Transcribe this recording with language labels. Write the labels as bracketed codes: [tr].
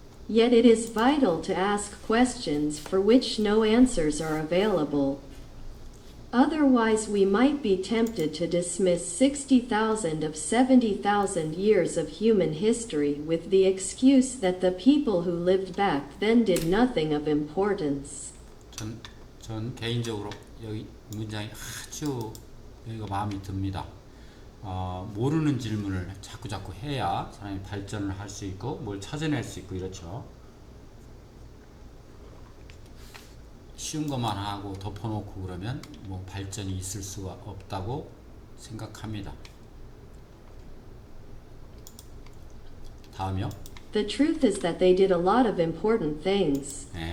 [en] Yet it is vital to ask questions for which no answers are available. Otherwise, we might be tempted to dismiss 60,000 of 70,000 years of human history with the excuse that the people who lived back then did nothing of importance. [ko] 전 개인적으로 여기 문장이 아주 여기가 마음에 듭니다. 모르는 질문을 자꾸 해야 사람이 발전을 할 수 있고 뭘 찾아낼 수 있고 이렇죠. 쉬운 것만 하고 덮어놓고 그러면 뭐 발전이 있을 수가 없다고 생각합니다. 다음이요. [en] The truth is that they did a lot of important things.